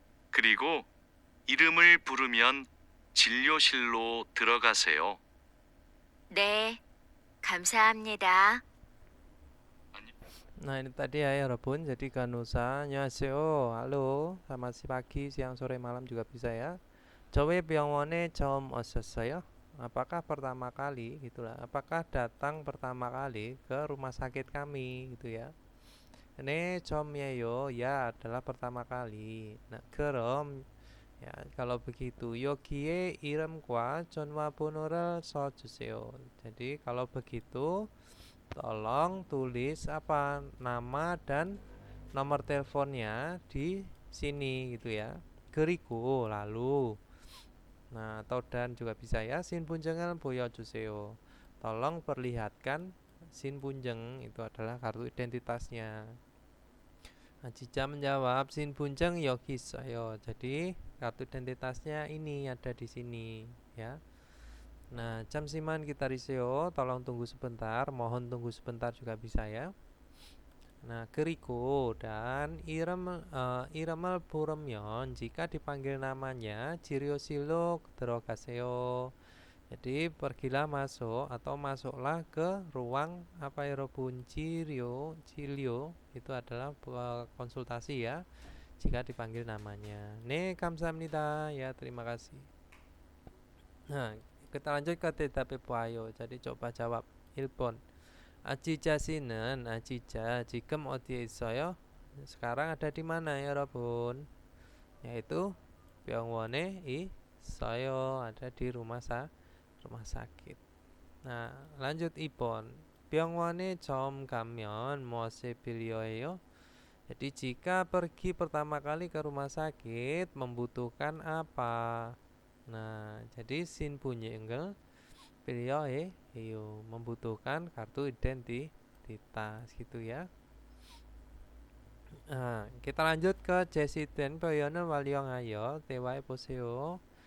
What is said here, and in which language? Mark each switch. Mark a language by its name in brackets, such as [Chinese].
[Korean] 그리고 이름을 부르면 진료실로 들어가세요. 네, 감사합니다. [Indonesian] Nah ini tadi ya Robun. Jadi Ganusa, [Korean] 안녕하세요, [Indonesian] halo, selamat pagi, siang, sore, malam juga bisa ya. [Korean] 저희 병원에 처음 오셨어요? [Indonesian] Apakah pertama kali gitulah. Apakah datang pertama kali ke rumah sakit kami gitu ya. Ini [Korean] 처음이에요, [Indonesian] ya adalah pertama kali. Nah, [Korean] 그럼 [Indonesian] ya kalau begitu [Korean] 여기에 이름과 전화번호를 써주세요. [Indonesian] Jadi kalau begitu tolong tulis apa nama dan nomor teleponnya di sini gitu ya. [Korean] 그리고 [Indonesian] lalu. Nah, atau dan juga bisa ya. [Korean] 신분증을 보여주세요. [Indonesian] Tolong perlihatkan 신분증, itu adalah kartu identitasnya. Ajica menjawab [Korean] 신분증 여기 있어요. [Indonesian] Jadi kartu identitasnya ini ada di sini ya. Nah, [Korean] 잠시만 기다리세요. [Indonesian] Tolong tunggu sebentar. Mohon tunggu sebentar juga bisa ya. Nah, [Korean] 그리고 [Indonesian] dan [Korean] 이름을 부르면 [Indonesian] jika dipanggil namanya [Korean] 진료실로 들어가세요. [Indonesian] Jadi pergilah masuk atau masuklah ke ruang apa ya Robun, Cilio itu adalah konsultasi ya. Jika dipanggil namanya. [Korean] 네, 감사합니다. [Indonesian] Ya, terima kasih. Nah, kita lanjut ke [Korean] 대답해 보아요. [Indonesian] Jadi coba jawab. 1번. [Korean] 아지자 씨는 아지자 지금 어디에 있어요? [Indonesian] sekarang ada di mana ya Robun? Yaitu [Korean] 병원에 있어요. [Indonesian] Ada di rumah sakit. Nah, lanjut 2번. [Korean] 병원에 처음 가면 무엇을 필요해요? [Indonesian] Jadi jika pergi pertama kali ke rumah sakit membutuhkan apa? Nah, jadi [Korean] 신분증을 필요해요. [Indonesian] membutuhkan kartu identitas gitu ya. Nah, kita lanjut ke [Korean] 제시된 표현을 활용하여 대화해 보세요.